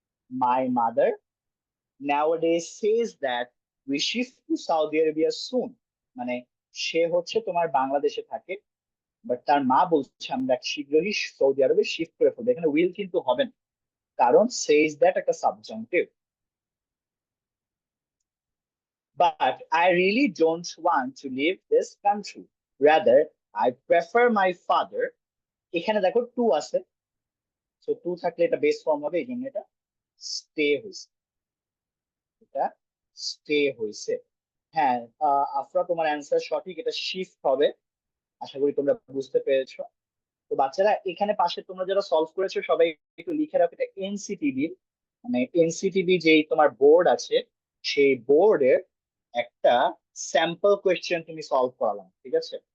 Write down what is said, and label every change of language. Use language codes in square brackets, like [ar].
[en] my mother nowadays says that we shift to Saudi Arabia soon, [bn] মানে সে হচ্ছে তোমার বাংলাদেশে থাকে, বাট তার মা বলছে আমরা শীঘ্রই সৌদি আরবে শিফট করে ফেলবো। এখানে উইল কিন্তু হবে না, কারণ সেজ দ্যাট একটা সাবজংটিভ। [en] But I really don't want to leave this country. Rather, I prefer my father. [bn] এখানে দেখো টু আছে, তো টু থাকলে এটা বেস ফর্ম হবে, এই জন্য এটা স্টে হয়েছে, এটা স্টে হয়েছে। হ্যাঁ, আফরা তোমার অ্যান্সার সঠিক, এটা শিফট হবে। আশা করি তোমরা বুঝতে পেরেছো। তো বাচ্চারা এখানে পাশে তোমরা যারা সলভ করেছো সবাই একটু লিখে রাখো, এটা এনসিটিভি, মানে এনসিটিভি যেই তোমার বোর্ড আছে সেই বোর্ডের একটা স্যাম্পল কোয়েশ্চেন তুমি সলভ করালাম, ঠিক আছে?